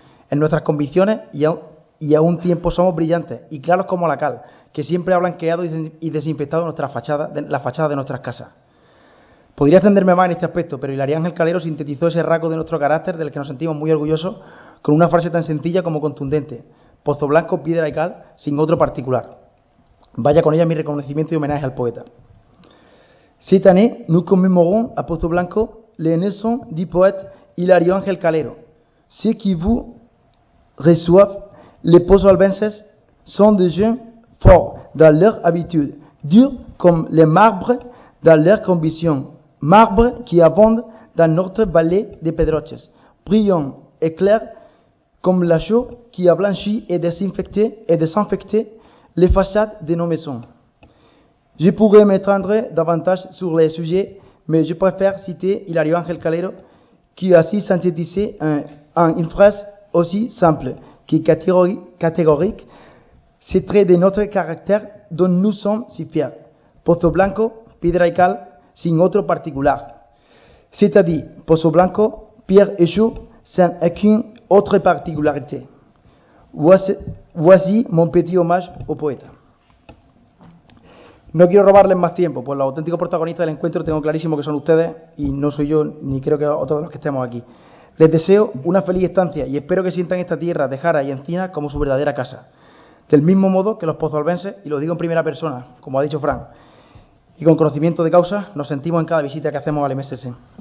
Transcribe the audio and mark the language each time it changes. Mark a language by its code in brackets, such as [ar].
[es] En nuestras convicciones y a un tiempo somos brillantes y claros como la cal, que siempre ha blanqueado y desinfectado la fachada de nuestras casas. Podría extenderme más en este aspecto, pero Hilario Ángel Calero sintetizó ese rasgo de nuestro carácter del que nos sentimos muy orgullosos con una frase tan sencilla como contundente: Pozo Blanco, piedra y cal, sin otro particular. Vaya con ella mi reconocimiento y homenaje al poeta. [fr] Cette année, nous commémorons à Pozo Blanco la naissance du poète Hilario Ángel Calero. Ceux qui vous reçoivent, les pozoalbenses, sont des gens forts dans leur habitude, durs comme le marbre dans leur conviction, marbre qui abonde dans notre vallée de Pedroches, brillant et clair comme la chaux qui a blanchi et désinfecté les façades de nos maisons. Je pourrais m'étendre davantage sur les sujets, mais je préfère citer Hilario Ángel Calero, qui a ainsi synthétisé en une phrase aussi simple que catégorique ces traits de notre caractère dont nous sommes si fiers. [es] Pozo Blanco, piedra y cal, sin otro particular. [fr] C'est-à-dire, Pozo Blanco, pierre et chaux, sans aucune autre particularité. Voici mon petit hommage au poeta. [es] No quiero robarles más tiempo, pues los auténticos protagonistas del encuentro tengo clarísimo que son ustedes y no soy yo ni creo que otros de los que estemos aquí. Les deseo una feliz estancia y espero que sientan esta tierra de Jara y Encina como su verdadera casa. Del mismo modo que los pozalbenses, y lo digo en primera persona, como ha dicho Fran, y con conocimiento de causa, nos sentimos en cada visita que hacemos al MSC.